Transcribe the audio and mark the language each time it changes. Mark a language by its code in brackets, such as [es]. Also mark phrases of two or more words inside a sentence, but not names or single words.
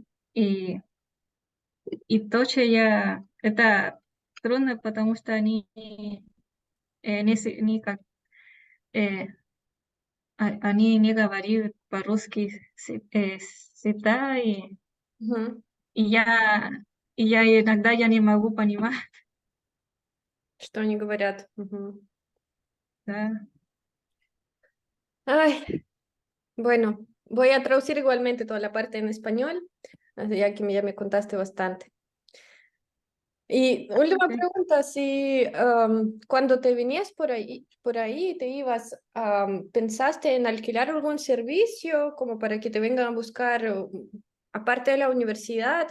[ru] и, и тоже это трудно, потому что они как, э, они не говорят по-русски всегда, Мгм. и я, иногда я не могу понимать, Что они говорят? Мгм. да. [es] Ay, bueno, voy a traducir igualmente toda la parte en español, ya que ya me contaste bastante. Y última Ok. pregunta, si cuando te venías por ahí te ibas, ¿pensaste en alquilar algún servicio como para que te vengan a buscar aparte de la universidad?